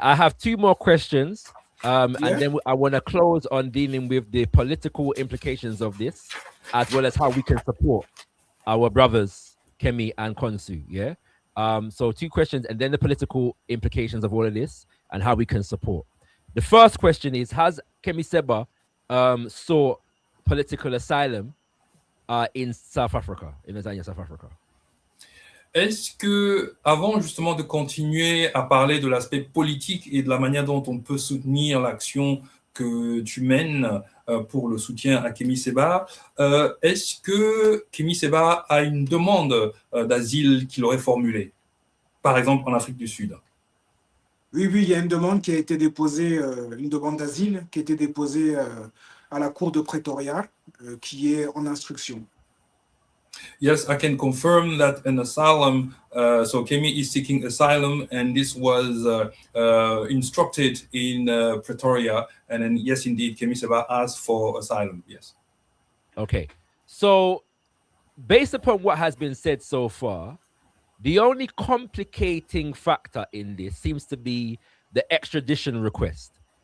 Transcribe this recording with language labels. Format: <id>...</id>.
<en>I have two more questions. And then I want to close on dealing with the political implications of this, as well as how we can support our brothers, Kemi and Khonsou. Yeah. So two questions, and then the political implications of all of this and how we can support. The first question is, has Kemi Seba sought political asylum in South Africa, in Tanzania, South Africa?</en> <fr>Est-ce que, avant justement de continuer à parler de l'aspect politique et de la manière dont on peut soutenir l'action que tu mènes pour le soutien à Kemi Seba, est-ce que Kemi Seba a une demande d'asile qu'il aurait formulée, par exemple en Afrique du Sud? Oui, il y a une demande qui a été déposée, une demande d'asile qui a été déposée à la cour de Pretoria, qui est en instruction.</fr> <en>Yes, I can confirm that an asylum, so Kemi is seeking asylum, and this was instructed in Pretoria, and then yes, indeed, Kemi Seba asked for asylum, yes. Okay, so based upon what has been said so far, the only complicating factor in this seems to be the extradition request.</en>